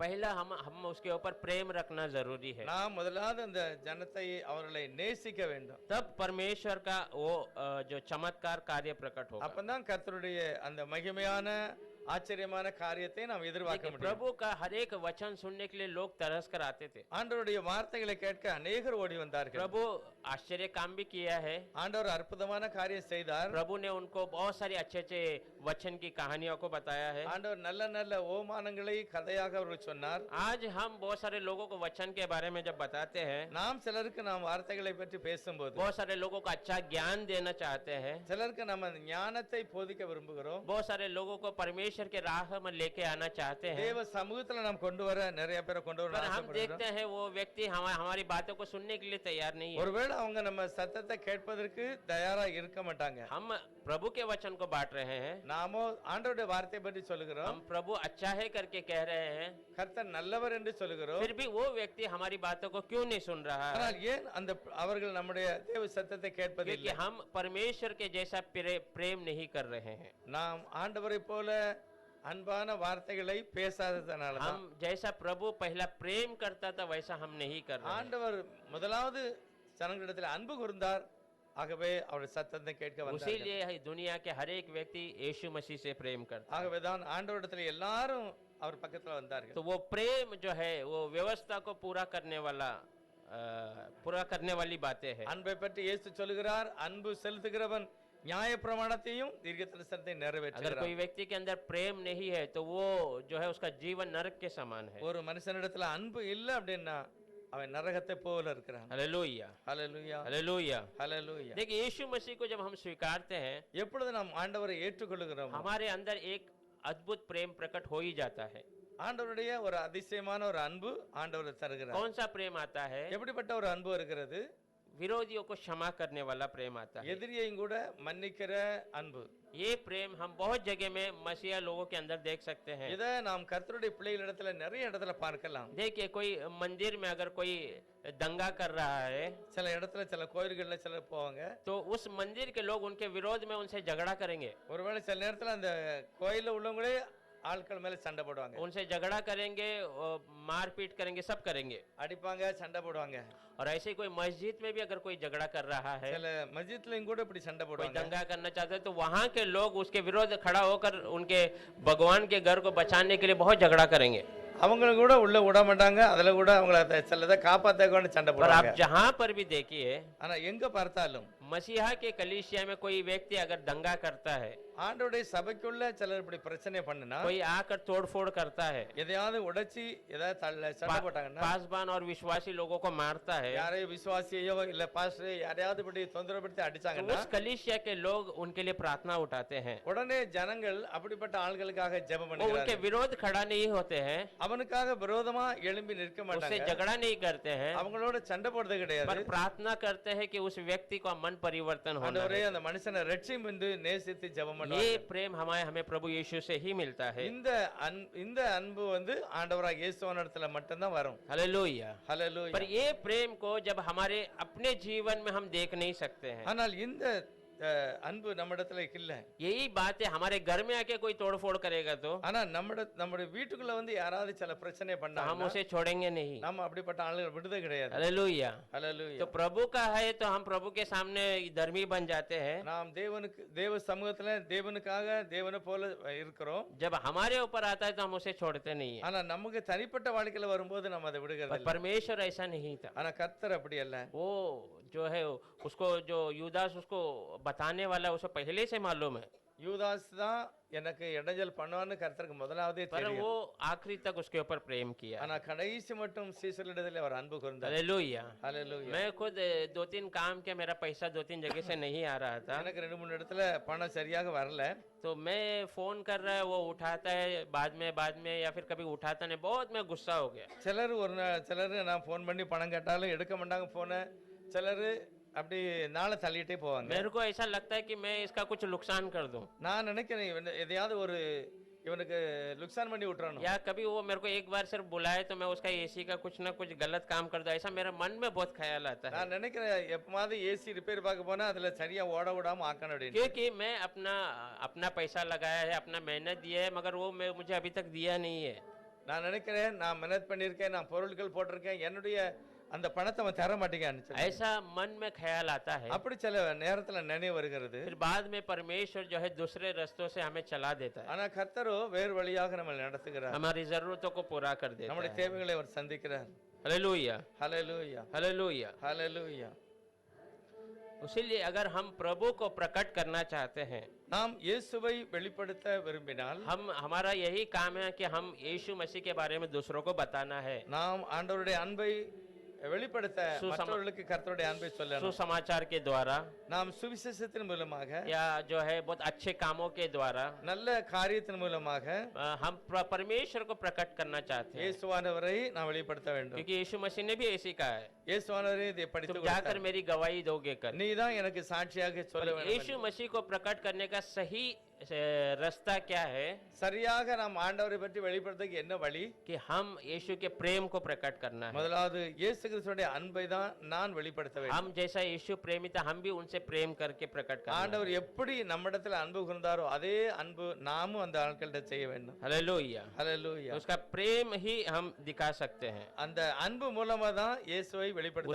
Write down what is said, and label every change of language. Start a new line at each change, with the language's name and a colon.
Hindi: पहला हम उसके ऊपर प्रेम रखना जरूरी है,
Tamil: நாம் முதலாவது அந்த ஜனத்தை அவர்களை நேசிக்க வேண்டும்.
Hindi: तब परमेश्वर का वो जो चमत्कार कार्य प्रकट होगा।
Tamil: அப்பதான் கர்த்தருடைய அந்த மகிமையான ஆச்சரியமான காரியத்தை நாம் எதிர்பார்க்க
Hindi: देखिए,
Tamil: முடியும்.
Hindi: प्रभु का हर एक वचन सुनने के लिए लोग तरस कर आते थे.
Tamil: ஆண்டவருடைய வார்த்தைகளை கேட்க அநேகர் ஓடி வந்தார்கள்.
Hindi: प्रभु आश्चर्य काम भी किया है.
Tamil: ஆண்டவர் அற்புதமான காரியம் செய்தார்.
Hindi: प्रभु ने उनको बहुत सारी अच्छे वचन की कहानियों को बताया है.
Tamil: ஆண்டவர் நல்ல நல்ல ஓமானங்களை கதையாக அவர்கள் சொன்னார்.
Hindi: आज हम बहुत सारे लोगों को वचन के बारे में जब बताते हैं,
Tamil: நாம் சிலருக்கு நாம் வார்த்தைகளை பற்றி பேசும்போது
Hindi: बहुत सारे लोगों को अच्छा ज्ञान देना चाहते हैं,
Tamil: சிலருக்கு நம்ம ஞானத்தை போதிக்க விரும்புகிறோம்.
Hindi: बहुत सारे लोगों को परमेश्वर के राह में लेके आना चाहते हैं,
Tamil: தேவ சமூகத்துல நாம் கொண்டு வர நிறைய பேரை கொண்டு வர
Hindi: पर हम
Tamil: ஆசைப்படுகிறோம்.
Hindi: देखते हैं वो व्यक्ति हमारी बातों को सुनने के लिए तैयार नहीं है.
Tamil: ஒருவேளை அவங்க நம்ம சத்தத்தை கேட்பதற்கு தயாரா இருக்க மாட்டாங்க.
Hindi: हम प्रभु के वचन को बांट रहे हैं,
Tamil: நாமோ ஆண்டவருடைய வார்த்தையை பற்றி சொல்லுகிறோம்.
Hindi: हम प्रभु अच्छा है करके कह रहे हैं,
Tamil: கர்த்தர் நல்லவர் என்று சொல்லுகிறோம்.
Hindi: फिर भी वो व्यक्ति हमारी बातों को क्यों नहीं सुन रहा है?
Tamil: ஆனால் ஏன் அந்த அவர்கள் நம்முடைய தேவ சத்தத்தை கேட்பதில்லை?
Hindi: क्योंकि हम परमेश्वर के जैसा प्रेम नहीं कर रहे हैं.
Tamil: நாம் ஆண்டவரை போல அன்பான வார்த்தைகளை பேசாததனால தான்.
Hindi: हम जैसा प्रभु पहला प्रेम करता था वैसा हम नहीं कर रहे हैं.
Tamil: ஆண்டவர் முதலாவது ஜனங்களிடத்தில் அன்பு கூர்ந்தார். ஆகவே அவருடைய சத்தத்தை கேட்க வந்தார்கள்.
Hindi: इसीलिए दुनिया के हर एक व्यक्ति यीशु मसीह से प्रेम करता है.
Tamil: ஆகவே தான் ஆண்டவரிடத்தில் எல்லாரும் அவர் பக்கத்துல வந்தார்கள்.
Hindi: तो वो प्रेम जो है वो व्यवस्था को पूरा करने वाली बातें है.
Tamil: அன்பை பற்றி இயேசு சொல்லுகிறார், அன்பு செலுத்துகிறவன் நியாய பிரமாணத்தையும் தீர்க்கதரிசனத்தை
Hindi: अगर
Tamil: நிறைவேற்றுகிறான்.
Hindi: कोई व्यक्ति के अंदर प्रेम नहीं है तो वो जो है उसका जीवन नरक के समान है.
Tamil: ஒரு மனுஷனிடத்துல அன்பு இல்லை அப்படின்னா அவன் நரகத்தை போல இருக்கிறான்.
Hindi: हालेलुया,
Tamil: ஹல்லேலூயா,
Hindi: हालेलुया.
Tamil: ஹல்லேலூயா.
Hindi: देखिए, यीशु मसीह को जब हम स्वीकारते हैं,
Tamil: எப்பொழுது நாம் ஆண்டவரை ஏற்றுக்கொள்கிறோம்,
Hindi: हमारे अंदर एक अद्भुत प्रेम प्रकट हो ही जाता है.
Tamil: ஆண்டவருடைய ஒரு அதிசயமான ஒரு அன்பு ஆண்டவர் தருகிறார்.
Hindi: कौन सा प्रेम आता है?
Tamil: எப்படிப்பட்ட ஒரு அன்பு இருக்கிறது?
Hindi: विरोधियों को क्षमा करने वाला प्रेम आता है.
Tamil: எதிரியையும் கூட மன்னிக்கிற அன்பு.
Hindi: ये प्रेम हम बहुत जगह में मसीहा लोगों के अंदर देख सकते हैं.
Tamil: இதை நாம் கர்த்தருடைய பிள்ளைகளிடத்துல நிறைய இடத்துல பார்க்கலாம்.
Hindi: देखिए, कोई मंदिर में अगर कोई दंगा कर रहा है
Tamil: சில இடத்துல சில கோயில்கள்ல சிலர் போவாங்க.
Hindi: तो उस मंदिर के लोग उनके विरोध में उनसे झगड़ा करेंगे,
Tamil: ஒருவேளை சில நேரத்துல அந்த கோயில்ல உள்ளவங்களே ஆட்கள் மேல சண்டை போடுவாங்க.
Hindi: उनसे झगड़ा करेंगे, मारपीट करेंगे, सब करेंगे.
Tamil: அடிப்பாங்க, சண்டை போடுவாங்க.
Hindi: और ऐसे कोई मस्जिद में भी अगर कोई झगड़ा कर रहा है,
Tamil: சில மஸ்ஜித்லயும் கூட இப்படி சண்டை
Hindi: कोई
Tamil: போடுவாங்க.
Hindi: दंगा करना चाहते हैं, तो वहां के लोग उसके विरोध खड़ा होकर उनके भगवान के घर को बचाने के लिए बहुत झगड़ा करेंगे.
Tamil: அவங்க கூட உள்ள விட மாட்டாங்க. அதுல கூட அவங்கள சிலதை காப்பாத்த சண்டை
Hindi: और
Tamil: போடுவாங்க.
Hindi: आप जहां पर भी देखिए,
Tamil: ஆனா எங்க பார்த்தாலும்
Hindi: मसीहा के कलीसिया में कोई व्यक्ति अगर दंगा करता है,
Tamil: ஆண்டவருடைய சபைக்குள்ள சிலர் இப்படி பிரச்சனை பண்ணுனா,
Hindi: कोई आकर तोड़फोड़ करता है,
Tamil: எதையாவது உடைச்சி ஏதாவது சண்டை போட்டாங்கன்னா,
Hindi: पासबान और विश्वासी लोगों को मारता है,
Tamil: யாரையும் விசுவாசியோ இல்ல பாஸ்டர் யாரையாவது இப்படி தொந்தரவுப்படுத்தி
Hindi: तो
Tamil: அடிச்சாங்கன்னா,
Hindi: उस कलीसिया के लोग उनके लिए प्रार्थना उठाते हैं.
Tamil: உடனே ஜனங்கள் அப்படிப்பட்ட ஆள்களுக்காக ஜெபம்
Hindi: वो उनके
Tamil: பண்ணுகிறார்கள்.
Hindi: विरोध खड़ा नहीं होते हैं,
Tamil: அவனுக்காக விரோதமா எழும்பி நிற்க
Hindi: उससे
Tamil: மாட்டாங்க.
Hindi: झगड़ा नहीं करते हैं,
Tamil: அவங்களோட சண்டை போடுறது
Hindi: पर
Tamil: கிடையாது.
Hindi: प्रार्थना करते हैं कि उस व्यक्ति का मन परिवर्तन होना
Tamil: ஆண்டவரே
Hindi: है.
Tamil: அந்த மனுஷனை ரட்சியும் என்று நேசித்து ஜெபம்
Hindi: ये
Tamil: பண்ணுவாங்க.
Hindi: प्रेम हमें प्रभु यीशु से ही मिलता है.
Tamil: இந்த அன்பு ஆண்டவராக இயேசுவினிடத்துல மட்டும்தான் வரும்.
Hindi: हालेलुया.
Tamil: ஹல்லேலூயா.
Hindi: पर ये प्रेम को जब हमारे अपने जीवन में हम देख नहीं सकते हैं,
Tamil: ஆனால் இந்த அன்பு நம்மிடத்துல இல்ல.
Hindi: यही बात है, हमारे घर में आके कोई तोड़फोड़ करेगा तो
Tamil: ஆனா நம்முடைய வீட்டுக்குள்ள வந்து யாராவது சில பிரச்சனை
Hindi: हम
Tamil: பண்ணாங்கன்னா
Hindi: उसे छोड़ेंगे नहीं.
Tamil: நம்ம அப்படிப்பட்ட ஆளுகள் விடுதே கிடையாது.
Hindi: हालेलुया.
Tamil: ஹல்லேலூயா.
Hindi: तो प्रभु का है तो हम प्रभु के सामने धर्मी बन जाते हैं.
Tamil: நாம் தேவ சமூகத்துல தேவனுக்காக தேவனை போல இருக்கிறோம்.
Hindi: जब हमारे ऊपर आता है तो हम उसे छोड़ते नहीं है.
Tamil: ஆனா நமக்கு தனிப்பட்ட வாழ்க்கையில வரும்போது நம்ம அதை விடுகிறது
Hindi: पर
Tamil: இல்ல.
Hindi: परमेश्वर ऐसा नहीं था.
Tamil: ஆனா கர்த்தர் அப்படி அல்ல.
Hindi: वो जो है उसको जो यूदास उसको बताने वाला उसको पहले से मालूम है,
Tamil: யூதாஸ் தான் எனக்கு இடைஞ்சல் பண்ணுவான்னு கர்த்தருக்கு முதலாவதே
Hindi: पर
Tamil: தெரியும்.
Hindi: वो आखिरी तक उसके ऊपर प्रेम किया.
Tamil: ஆனா கடைசி மட்டும் சீசரிடத்தில் அவர் அன்பு கூர்ந்தார்.
Hindi: हालेलुया.
Tamil: ஹல்லேலூயா.
Hindi: मैं खुद 2-3 काम के मेरा पैसा 2-3 जगह से नहीं आ रहा था,
Tamil: எனக்கு 2-3 இடத்துல பணம் சரியாக வரல.
Hindi: तो मैं फोन कर रहा है, वो उठाता है बाद में या फिर कभी उठाता नहीं, बहुत मैं गुस्सा हो गया.
Tamil: சிலர் சிலர் நான் ஃபோன் பண்ணி பணம் கேட்டாலும் எடுக்க மாட்டாங்க போனை. சிலர் அப்படி நாளை தள்ளிட்டே போவாங்க.
Hindi: मेरे को ऐसा लगता है कि मैं इसका कुछ नुकसान कर दूं,
Tamil: நான் நினைக்கிறேன் எதையாவது இவனுக்கு லுக்சான் பண்ணி விட்டுறணும்.
Hindi: या कभी वो मेरे को एक बार सिर्फ बुलाए तो मैं उसका एसी का कुछ ना कुछ गलत काम कर दूं, ऐसा मेरे मन में बहुत ख्याल आता है.
Tamil: நான் நினைக்கிறேன் எப்பமாவது ஏசி ரிப்பேர் பார்க்க போனா அதுல சரியா ஓட விடாம ஆக்கணும் அப்படின்னு.
Hindi: क्योंकि मैं अपना पैसा लगाया है, अपना मेहनत दिया है, मगर वो मुझे अभी तक दिया नहीं है.
Tamil: நான் நினைக்கிறேன் நான் மெனத் பண்ணியிருக்கேன், நான் பொருட்கள் போட்டிருக்கேன், என்னுடைய அந்த பணத்தை அவன் தர மாட்டேங்கான்னு சொல்லி.
Hindi: ऐसा मन में ख्याल आता है,
Tamil: அப்படி சில நேரத்துல நினைவு வருகிறது.
Hindi: फिर बाद में परमेश्वर जो है दूसरे रास्तों से हमें चला देता है,
Tamil: ஆனா கர்த்தரோ வேறு வழியாக நம்மை நடத்துகிறார்.
Hindi: हमारी जरूरतों को पूरा कर देता
Tamil: நம்முடைய
Hindi: है।
Tamil: தேவைகளை அவர் சந்திக்கிறார்.
Hindi: हालेलुया,
Tamil: ஹalleluya,
Hindi: हालेलुया।
Tamil: ஹalleluya.
Hindi: इसीलिए अगर हम प्रभु को प्रकट करना चाहते हैं,
Tamil: நாம் இயேசுவை வெளிப்படுத்த விரும்பினால்
Hindi: हमारा यही काम है कि हम यीशु मसीह के बारे में दूसरों को बताना है,
Tamil: நாம் ஆண்டவருடைய அன்பை வெளிப்படுத்த மற்றவர்களுக்கு கர்த்தருடைய அன்பை சொல்லணும்.
Hindi: सुसमाचार के द्वारा
Tamil: நாம் சுவிசேஷத்தின் மூலமாக
Hindi: या जो है बहुत अच्छे कामों के द्वारा
Tamil: நல்ல காரியத்தின் மூலமாக
Hindi: हम परमेश्वर को प्रकट करना चाहते हैं,
Tamil: இயேசுவானவரை நாம் வெளிப்படுத்த வேண்டும்.
Hindi: क्योंकि यीशु मसीह ने भी ऐसी कहा है,
Tamil: இயேசுவானவரே இதை படித்து
Hindi: तुम जाकर मेरी गवाही दोगे कर।
Tamil: நீ தான் எனக்கு சாட்சியாக சொல்ல வேண்டும்.
Hindi: यीशु मसीह को प्रकट करने का सही रास्ता क्या है
Tamil: சரியாக நாம் ஆண்டவரை பற்றி வெளிப்படுத்துறதுக்கு என்ன வழி?
Hindi: कि हम यीशु के प्रेम को प्रकट करना है।
Tamil: முதலாவது இயேசு கிறிஸ்துவினுடைய அன்பை தான் நான் வெளிப்படுத்த வேண்டும்.
Hindi: हम जैसा यीशु प्रेमी था, हम भी उनसे प्रेम करके प्रकट करना है।
Tamil: ஆண்டவர் எப்படி நம்மிடத்தில் அன்பு கூர்ந்தாரோ அதே அன்பு நாமும் அந்த ஆட்கள்கிட்ட செய்ய வேண்டும்.
Hindi: हालेलुया,
Tamil: ஹalleluya.
Hindi: उसका प्रेम ही हम दिखा सकते हैं,
Tamil: அந்த அன்பு மூலமா தான் இயேசுவை வெளிப்படுத்த